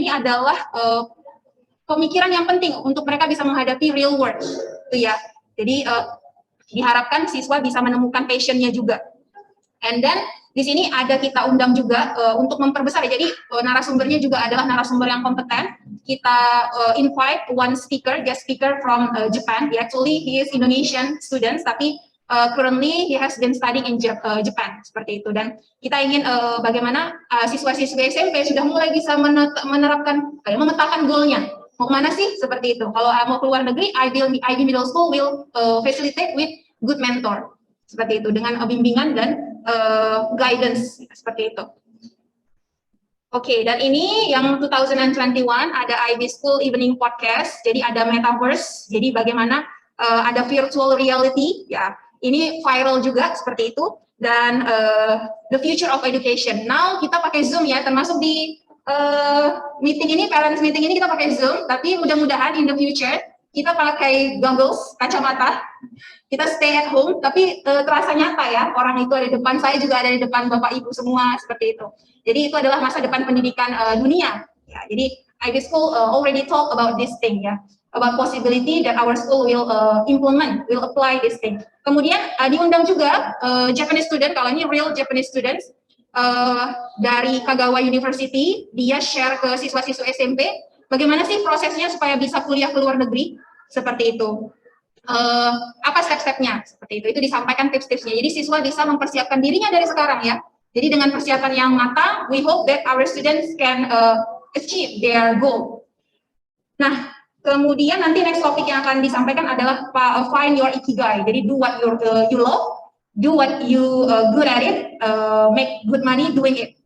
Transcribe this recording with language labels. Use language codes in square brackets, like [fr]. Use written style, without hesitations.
[id] Ini adalah pemikiran yang penting untuk mereka bisa menghadapi real world, itu ya. Jadi Diharapkan siswa bisa menemukan passion-nya juga. [en] And then [id] di sini ada kita undang juga untuk memperbesar ya. Jadi narasumbernya juga adalah narasumber yang kompeten. Kita [en] invite one speaker, guest speaker from Japan. Actually he is Indonesian students, [id] tapi [en] currently he has been studying in Japan, [id] seperti itu. Dan kita ingin bagaimana siswa-siswa SMP sudah mulai bisa menerapkan, memetakan goalnya. Mau kemana sih? Seperti itu. Kalau mau keluar negeri, [en] IB Middle School will facilitate with good mentor. [id] Seperti itu, dengan bimbingan dan guidance, seperti itu. Oke, dan ini yang 2021 ada IB School Evening Podcast. Jadi ada metaverse. Jadi bagaimana ada virtual reality, ya. Ini viral juga seperti itu. Dan [en] the future of education. Now [id] kita pakai Zoom ya, termasuk di meeting ini, parents meeting ini kita pakai Zoom. Tapi mudah-mudahan [en] in the future [id] kita pakai goggles, kacamata. Kita [en] stay at home, [id] tapi terasa nyata ya, orang itu ada di depan, saya juga ada di depan Bapak Ibu semua, seperti itu. Jadi itu adalah masa depan pendidikan dunia. [en] Ya, jadi IB School already talk about this thing ya, about possibility that our school will implement, will apply this thing. [id] Kemudian diundang juga Japanese student, kalau ini [en] real Japanese students [id] dari Kagawa University, dia share ke siswa-siswa SMP, bagaimana sih prosesnya supaya bisa kuliah ke luar negeri, seperti itu. Apa step-stepnya seperti itu disampaikan tips-tipsnya. Jadi siswa bisa mempersiapkan dirinya dari sekarang ya. Jadi dengan persiapan yang matang, [en] we hope that our students can achieve their goal. [id] Nah, kemudian nanti next topik yang akan disampaikan adalah find your ikigai. Jadi [en] do what you love, do what you good at it, make good money doing it.